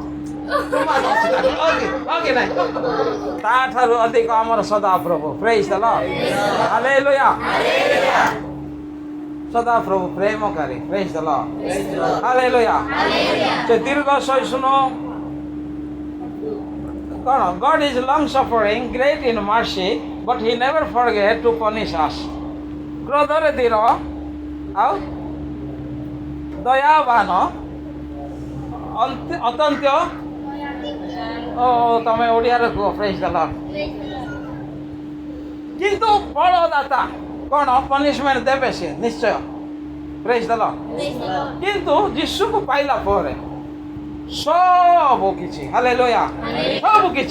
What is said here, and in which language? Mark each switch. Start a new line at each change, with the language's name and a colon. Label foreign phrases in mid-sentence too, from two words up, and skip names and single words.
Odia: ତାଠାରୁ ଅଧିକ ଆମର ସଦାପ୍ରଭୁ
English: praise the Lord
Odia: ହାଲେଲୁୟା ସଦାପ୍ରଭୁ ପ୍ରେମକାରୀ
English: praise the Lord
Odia: ହାଲେଲୁୟା ସେ ଦୀର୍ଘ ସହିଷ୍ଣୁ
English: କ'ଣ God is long suffering great in mercy but he never forget to punish us
Odia: କ୍ରୋଧରେ ଧୀର ଆଉ ଦୟାବାନ ଅତ୍ୟନ୍ତ ତମେ ଓଡ଼ିଆରେ କୁହ
English: praise the Lord
Odia: କିନ୍ତୁ ବଳଦାତା କ'ଣ ପନିଶମେଣ୍ଟ ଦେବେ ସେ ନିଶ୍ଚୟ
English: praise the Lord
Odia: କିନ୍ତୁ ଯୀଶୁକୁ ପାଇଲା ପରେ ସବୁ କିଛି ହାଲେଲୁୟା ସବୁ କିଛି